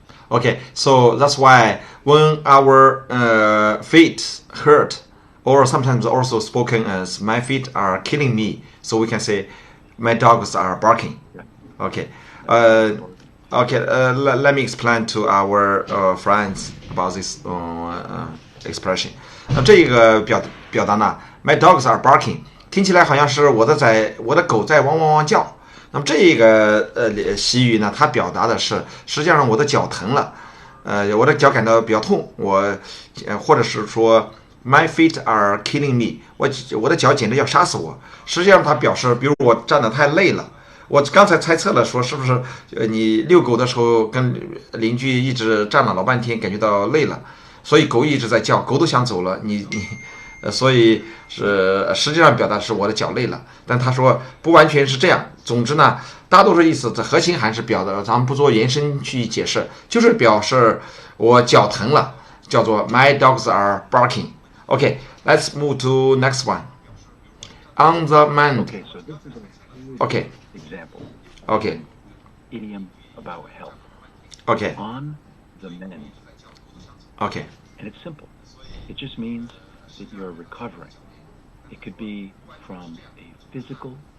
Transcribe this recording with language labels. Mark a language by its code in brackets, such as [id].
[en] Okay, so that's why when our feet hurt, or sometimes also spoken as my feet are killing me, so we can say my dogs are barking. Okay. Let me explain to our friends about this expression. [zh] 这个表达呢 ，My dogs are barking， 听起来好像是我的狗在汪汪汪叫。那么这个习语呢，它表达的是实际上我的脚疼了，我的脚感到比较痛，或者是说 [en] My feet are killing me， [zh] 我的脚简直要杀死我。实际上它表示，比如我站得太累了。我刚才猜测了，说是不是你遛狗的时候跟邻居一直站了老半天，感觉到累了，所以狗一直在叫，狗都想走了，所以是实际上表达是我的脚累了，但他说不完全是这样。总之呢，大多数意思这核心还是表达，咱们不做延伸去解释，就是表示我脚疼了，叫做 My dogs are barking. [en] Okay, let's move to next one. On the mend. Okay, so this is Okay. Example. Okay. Idiom about health. Okay. On the mend. Okay. And it's simple. It just means that you're recovering. It could be from a physical